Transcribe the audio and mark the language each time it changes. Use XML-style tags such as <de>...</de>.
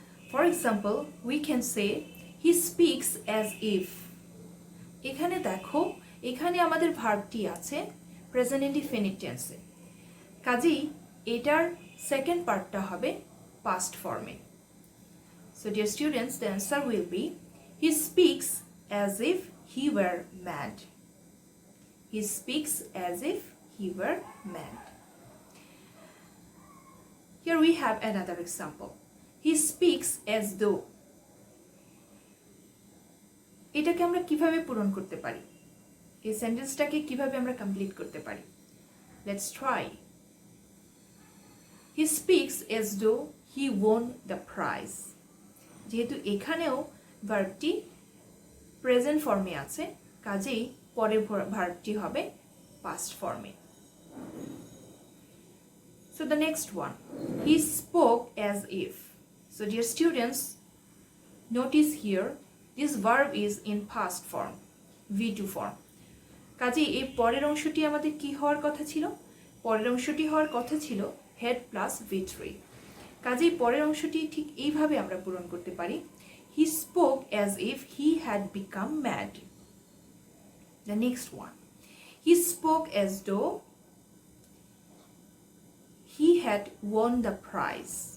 <en>For example, we can say he speaks as if.</en> <bn>এখানে দেখো, এখানে আমাদের ভার্বটি আছে প্রেজেন্ট ইনডিফিনিট টেন্সে, কাজেই এটার সেকেন্ড পার্টটা হবে past ফর্মে।</bn> <en>So dear students, the answer will be he speaks as if he were mad. He speaks as if he were mad. Here we have another example. He speaks as though.</en> <bn>এটাকে আমরা কিভাবে পূরণ করতে পারি? এই সেন্টেন্সটাকে কিভাবে আমরা কমপ্লিট করতে পারি?</bn> <en>Let's try. He speaks as though he won the prize.</en> <bn>যেহেতু এখানেও ভার্বটি প্রেজেন্ট ফর্মে আছে, কাজেই পরের ভার্বটি হবে পাস্ট ফর্মে।</bn> <en>So the next one, he spoke as if. So dear students, notice here this verb is in past form, V2 form.</en> <bn>কাজেই এই পরের অংশটি আমাদের কি হওয়ার কথা ছিল? পরের অংশটি হওয়ার কথা ছিল হেড প্লাস V3। কাজেই পরের অংশটি ঠিক এইভাবে আমরা পূরণ করতে পারি,</bn> <en>He spoke as if he had become mad. The next one, he spoke as though he had won the prize.</en>